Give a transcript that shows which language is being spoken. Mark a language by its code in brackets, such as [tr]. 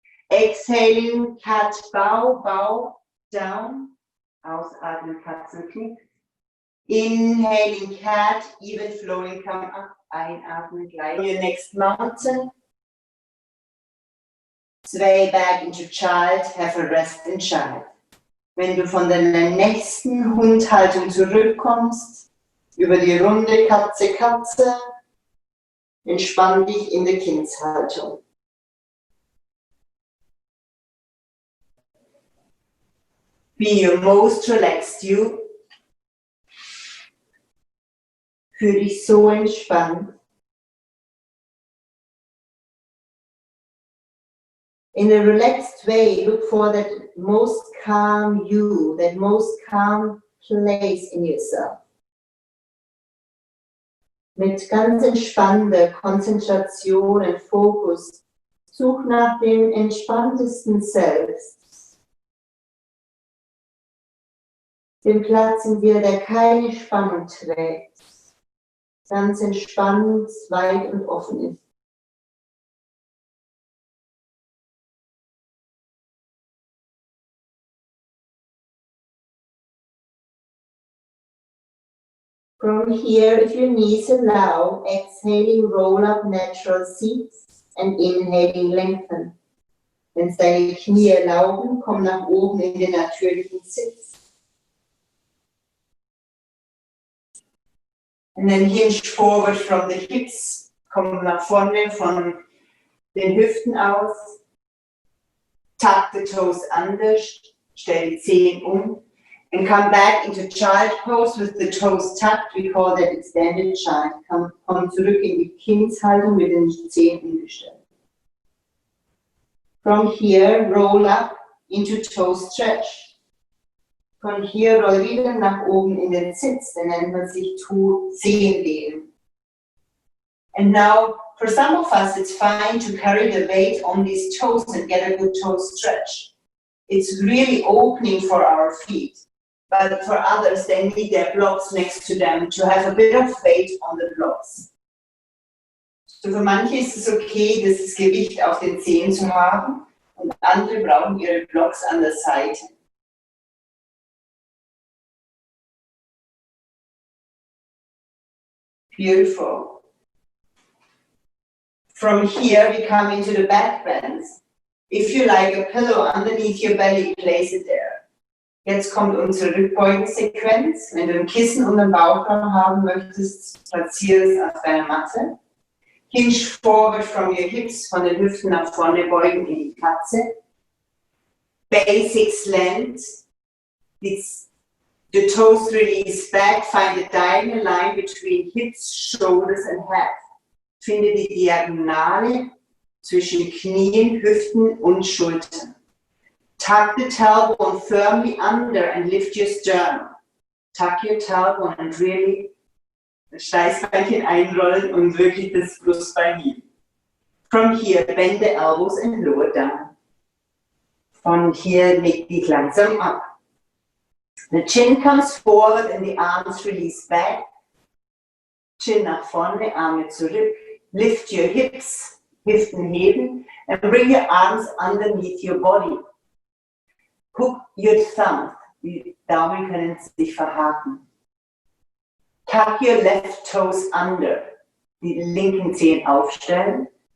[en] Exhaling, Cat, Bow, Bow, down, [de] ausatmen, Katzenknick. [en] Inhaling Cat, even flowing, come up, [de] einatmen, gleich. [en] Your next mountain. Sway back into child, have a rest in child. [de] Wenn du von deiner nächsten Hundhaltung zurückkommst, über die runde Katze, Katze, entspann dich in der Kindshaltung. [en] Be your most relaxed you. [de] Fühl dich so entspannt. [en] In a relaxed way, look for that most calm you, that most calm place in yourself. [de] Mit ganz entspannter Konzentration und Fokus, such nach dem entspanntesten Selbst. Den Platz in dir, der keine Spannung trägt, ganz entspannt, weit und offen ist. [en] From here, if your knees allow, exhaling, roll up natural seats and inhaling, lengthen. [de] Wenn es deine Knie erlauben, komm nach oben in den natürlichen Sitz. [en] And then hinge forward from the hips, [de] komm nach vorne von den Hüften aus. [en] Tuck the toes under, [de] stell die Zehen um. [en] And come back into child pose with the toes tucked. We call that extended child. [de] Komm zurück in die Kindshaltung mit den Zehen umgestellt. [en] From here, roll up into toe stretch. [de] Von hier roll wieder nach oben in den Sitz, den nennt man sich Zehenlehnen. [en] And now, for some of us, it's fine to carry the weight on these toes and get a good toe stretch. It's really opening for our feet. but for others, they need their blocks next to them to have a bit of weight on the blocks. [de] So für manche ist es okay, das Gewicht auf den Zehen zu haben, und andere brauchen ihre Blocks an der Seite. [en] Beautiful. From here, we come into the back bends. If you like a pillow underneath your belly, place it there. [de] Jetzt kommt unsere Rückbeugesequenz. Wenn du ein Kissen unter dem Bauchraum haben möchtest, platziere es auf deiner Matte. [en] Hinge forward from your hips, [de] von den Hüften nach vorne beugen in die Katze. [en] Basic slant. The toes release back, find a diagonal line between hips, shoulders and head. [de] Finde die Diagonale zwischen Knien, Hüften und Schultern. [en] Tuck the tailbone firmly under and lift your sternum. Tuck your tailbone and really [de] das Steißbeinchen einrollen und wirklich das Brustbein heben. [en] From here, bend the elbows and lower down. [de] Von hier leg dich langsam ab. [en] The chin comes forward and the arms release back. [de] Chin nach vorne, Arme zurück. [en] Lift your hips, [de] Hüften heben, [en] and bring your arms underneath your body. Hook your thumb. [de] Die Daumen können sich verhaken. [en] Tuck your left toes under. [de] Die linken Zehen aufstellen.